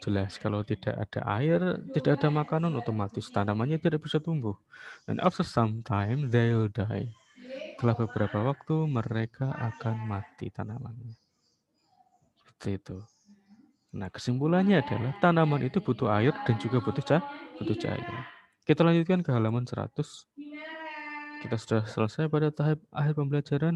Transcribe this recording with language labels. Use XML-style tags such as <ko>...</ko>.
<id>Jelas, kalau tidak ada air, tidak ada makanan, otomatis tanamannya tidak bisa tumbuh.</id> <en>And after some time, they will die.</en> <id>Setelah beberapa waktu, mereka akan mati tanamannya. Seperti itu. Nah, kesimpulannya adalah tanaman itu butuh air dan juga butuh cahaya. Kita lanjutkan ke halaman 100. Kita sudah selesai pada tahap akhir pembelajaran.</id>